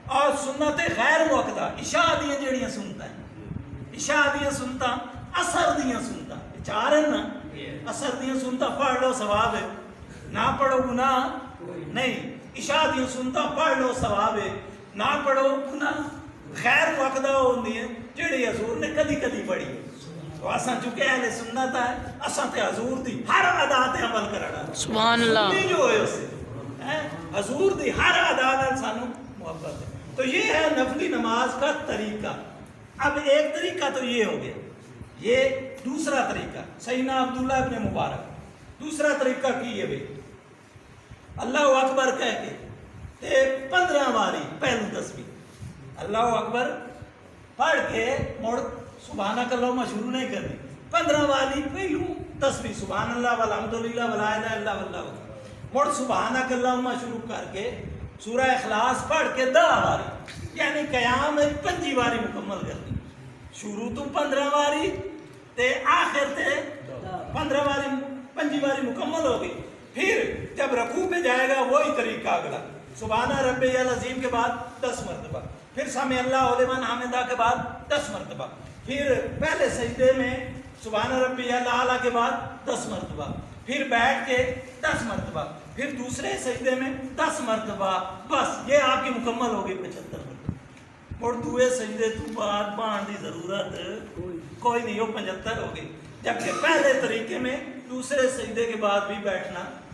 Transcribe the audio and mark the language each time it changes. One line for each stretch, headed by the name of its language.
Punjabi: اور سنت غیر موقدہ عشاء دیاں جیڑیاں سنتا ہیں, عشاء دیاں سنتا, اثر دیاں سنتا, 4 ہیں نا, اثر دیاں سنتا پڑھ لو ثواب ہے, نہ پڑھو گناہ نہیں. عشاء دیاں سنتا پڑھ لو ثواب ہے, نہ پڑھو گناہ. غیر موقدہ ہوندی ہے جڑی حضور نے کدی پڑھی. تو اساں چونکہ اہل سنت ہے, اساں تے حضور دی ہر ادا تے عمل کرنا. سبحان اللہ, سنی جو ہوئے اسے حضور دی ہر ادا نال سانو محبت ہے.
Urdu: تو یہ ہے نفلی نماز کا طریقہ. اب ایک طریقہ تو یہ ہو گیا, یہ دوسرا طریقہ سیدنا عبداللہ ابن مبارک.
Punjabi: دوسرا طریقہ کی ہے بھئی, اللہ اکبر کہہ کے تے 15 باری پہلو تسبیح اللہ اکبر پڑھ کے مڑ سبحانک اللہم شروع نہیں کرنی. 15 والی پہلو تسبیح
Arabic: سبحان اللہ والحمدللہ ولا الہ الا اللہ واللہ اکبر,
Punjabi: مڑ سبحانک اللہم شروع کر کے سورہ اخلاص پڑھ کے 10 باری, یعنی قیام 5 باری مکمل کرنی. شروع تو 15 باری تے آخر تے 15 باری 5 باری مکمل ہوگی.
Urdu: پھر جب رکوع پہ جائے گا وہی طریقہ اگلا,
Arabic: سبحان ربی العظیم
Urdu: کے بعد 10 مرتبہ, پھر
Arabic: سمع اللہ لمن حمدہ
Urdu: کے بعد 10 مرتبہ, پھر پہلے سجدے میں
Arabic: سبحان ربی الاعلیٰ
Urdu: کے بعد 10 مرتبہ، پھر بیٹھ کے 10 مرتبہ، پھر دوسرے سجدے میں 10 مرتبہ، بس یہ آپ کی مکمل ہوگی 75 مرتبہ۔
Punjabi: اور دوئے سجدے تو بعد بان دی ضرورت کوئی نہیں، ہو 75 ہو گئی۔
Urdu: جبکہ پہلے طریقے میں دوسرے سجدے کے بعد بھی بیٹھنا۔